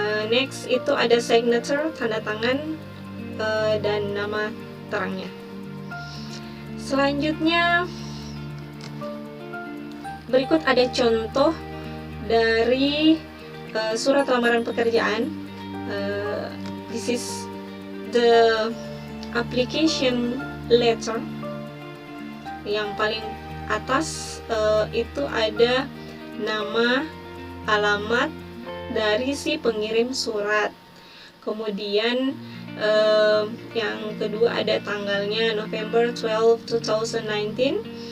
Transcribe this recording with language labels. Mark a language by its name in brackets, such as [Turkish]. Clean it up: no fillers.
[Indonesian] Next itu ada signature, tanda tangan, dan nama terangnya. Selanjutnya berikut ada contoh dari surat lamaran pekerjaan. [English] This is the application letter. [Indonesian] Yang paling atas itu ada nama, alamat dari si pengirim surat. Kemudian yang kedua ada tanggalnya, November 12, 2019.